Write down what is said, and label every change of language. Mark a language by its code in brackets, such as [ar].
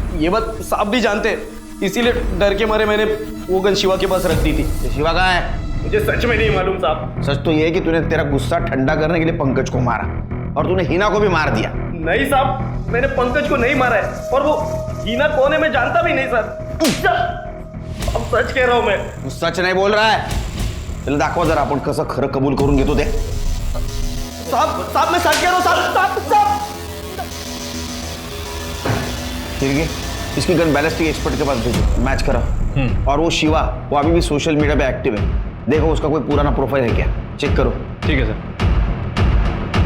[hi] ये बात साहब भी जानते हैं, इसीलिए डर के मारे मैंने वो गन शिवा के पास रख दी थी। शिवा कहाँ है? मुझे सच में नहीं मालूम साहब। सच तो ये है कि तूने तेरा गुस्सा ठंडा करने के लिए पंकज को मारा और तूने हिना को भी मार दिया। नहीं साहब, मैंने पंकज को नहीं मारा है, और वो हिना कौन है मैं जानता भी नहीं सर। अब सच कह रहा हूं मैं। तू सच नाही बोल रहा है? [mr] चल दाखव जरा, आपण कसं खरं कबूल करून घेतो ते। [hi] साहब मैं सच कह रहा हूं साहब। ठीक है, इसकी गन बैलिस्टिक एक्सपर्ट के पास भेजो, मैच करा। और वो शिवा, वो अभी भी सोशल मीडिया पे एक्टिव है, देखो उसका कोई पुराना प्रोफाइल है क्या, चेक करो। ठीक है सर।